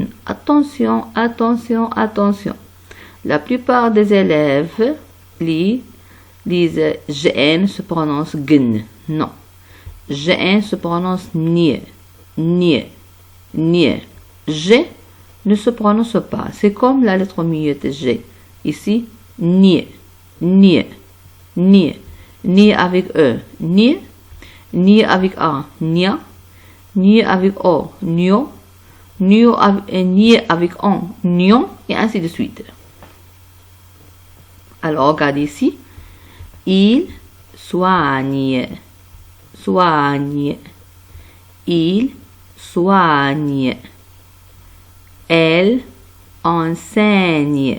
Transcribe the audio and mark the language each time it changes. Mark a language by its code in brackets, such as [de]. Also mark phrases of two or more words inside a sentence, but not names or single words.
[fr] Attention, attention, attention. La plupart des élèves lisent GN se prononce GN. Non. GN se prononce NIE. NIE. NIE. G ne se prononce pas. C'est comme la lettre muette G. Ici, NIE. NIE. NIE. NIE avec E. NIE. NIE avec A. NIA. NIE avec O. NIO. NIE avec ON. NION. Et ainsi de suite. Alors, regardez ici. Il soigne. Soigne. Il soigne. Elle enseigne.